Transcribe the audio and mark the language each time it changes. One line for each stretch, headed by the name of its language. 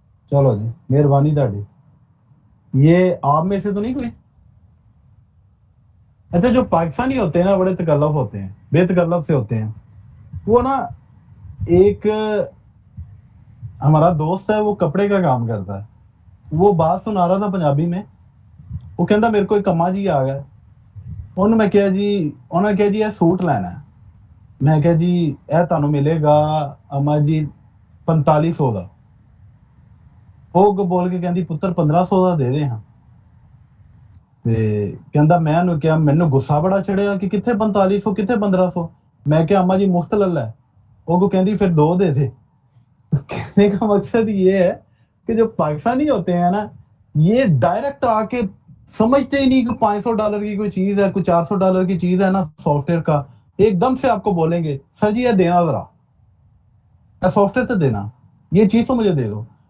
Hindi: चलो जी, मेहरबानी ताड़ी। ये आप में से तो नहीं कोई? अच्छा, जो पाकिस्तानी होते हैं ना बड़े तकल्लफ होते हैं, बेतकल्लफ से होते हैं वो ना। एक हमारा दोस्त है, वो कपड़े का काम करता है, वो बात सुना रहा था पंजाबी में। वो कहता मेरे को एक अम्मा जी आ गए,
Punjabi: ਉਹਨੂੰ ਮੈਂ ਕਿਹਾ ਜੀ, ਉਹਨਾਂ ਕਿਹਾ ਜੀ ਇਹ ਸੂਟ ਲੈਣਾ ਹੈ। ਮੈਂ ਕਿਹਾ ਜੀ ਇਹ ਤੁਹਾਨੂੰ ਮਿਲੇਗਾ ਅਮਾ ਜੀ 4500 ਦਾ। ਉਹ ਅੱਗੋਂ ਬੋਲ ਕੇ ਕਹਿੰਦੀ ਪੁੱਤਰ 1500 ਦਾ ਦੇ ਦੇ ਹਾਂ। ਤੇ ਕਹਿੰਦਾ ਮੈਂ ਉਹਨੂੰ ਕਿਹਾ, ਮੈਨੂੰ ਗੁੱਸਾ ਬੜਾ ਚੜਿਆ ਕਿ ਕਿੱਥੇ 4500 ਕਿੱਥੇ 1500।
Hindi: मैं क्या अम्मा जी मुफ्त लल है। वो को कहती फिर 2 दे दे। कहने का मकसद ये है कि जो पाकिस्तानी होते हैं ना, ये डायरेक्ट आके समझते ही नहीं कि $500 की कोई चीज है, कोई $400 की चीज है ना सॉफ्टवेयर का, एकदम से आपको बोलेंगे सर जी ये देना जरा, सॉफ्टवेयर तो देना, ये चीज तो मुझे दे दो।